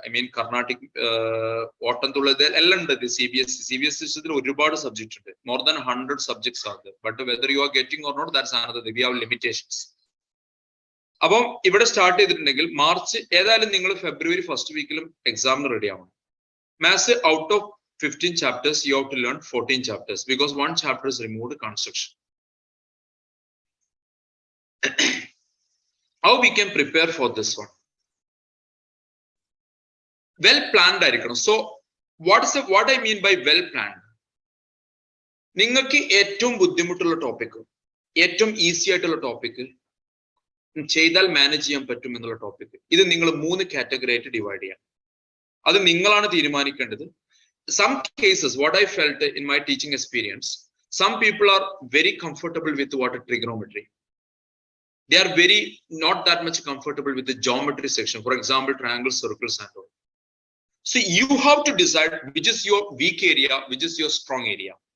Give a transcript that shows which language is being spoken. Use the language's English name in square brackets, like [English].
[English] I mean [Malayalam] Carnatic, Ottamthullal എല്ലാം ഉണ്ട്. CBSE ഒരുപാട് സബ്ജക്ട് ഉണ്ട്. [English] More than 100 subjects ആണ്. But whether you are getting or not, that's another thing. We have limitations. [Malayalam] അപ്പം ഇവിടെ സ്റ്റാർട്ട് ചെയ്തിട്ടുണ്ടെങ്കിൽ മാർച്ച് ഏതായാലും നിങ്ങൾ ഫെബ്രുവരി ഫസ്റ്റ് വീക്കിലും എക്സാമിന് റെഡി ആവണം. [English] Maths out of 15 chapters, you have to learn 14 chapters because 1 chapter is removed, construction. How we can prepare for this one? Well planned [Malayalam] ആയിരിക്കണം. [English] So what I mean by well planned? [Malayalam] നിങ്ങൾക്ക് ഏറ്റവും ബുദ്ധിമുട്ടുള്ള topic, ഏറ്റവും easy ആയിട്ടുള്ള topic, ചെയ്താൽ manage ചെയ്യാൻ പറ്റും എന്നുള്ള ടോപ്പിക്, ഇത് നിങ്ങൾ 3 കാറ്റഗറി ആയിട്ട് ഡിവൈഡ് ചെയ്യാം. അത് നിങ്ങളാണ് തീരുമാനിക്കേണ്ടത്. [English] Some cases, what I felt in my teaching experience, some people are very comfortable with trigonometry. They are not that much comfortable with the geometry section. For example, triangles, circles and all. So you have to decide which is your weak area, which is your strong area.